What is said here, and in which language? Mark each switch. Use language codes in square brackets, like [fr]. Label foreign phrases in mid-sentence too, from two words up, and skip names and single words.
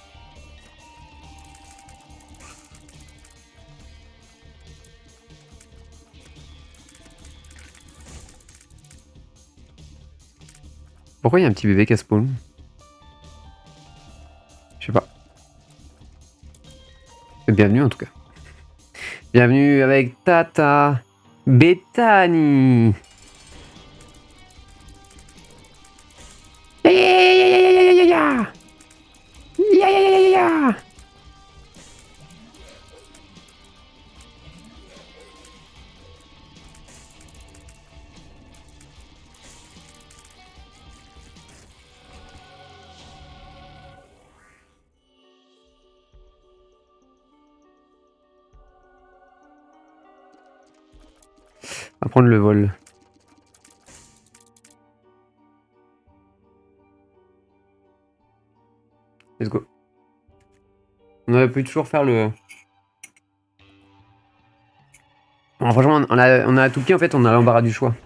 [fr] Pourquoi il y a un petit bébé qui a spawn? Je sais pas. Bienvenue en tout cas. Bienvenue avec Tata. Bethany. Ya ya ya ya ya ya ya ya. Ya ya ya ya ya. On va prendre le vol. [en] Let's go. [fr] On aurait pu toujours faire le... Alors, franchement, on a tout pied en fait, on a l'embarras du choix.